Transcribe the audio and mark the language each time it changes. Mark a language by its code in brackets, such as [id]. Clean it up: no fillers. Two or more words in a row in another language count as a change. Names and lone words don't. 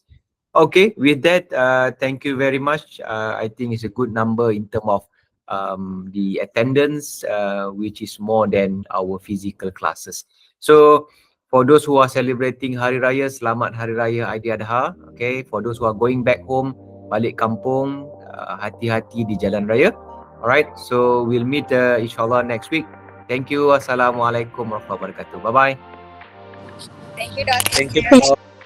[en] Okay, with that, thank you very much. I think it's a good number in terms of the attendance, which is more than our physical classes. So, for those who are celebrating Hari Raya, [ms] Selamat Hari Raya Aidiladha. [en] Okay, for those who are going back home, [ms] balik kampung, hati-hati di jalan raya. [en] Alright, so we'll meet inshallah next week. Thank you. [ar] السلام عليكم ورحمة الله وبركاته. [en] Bye bye. Thank you, Dr. Thank you, Shah. Prof.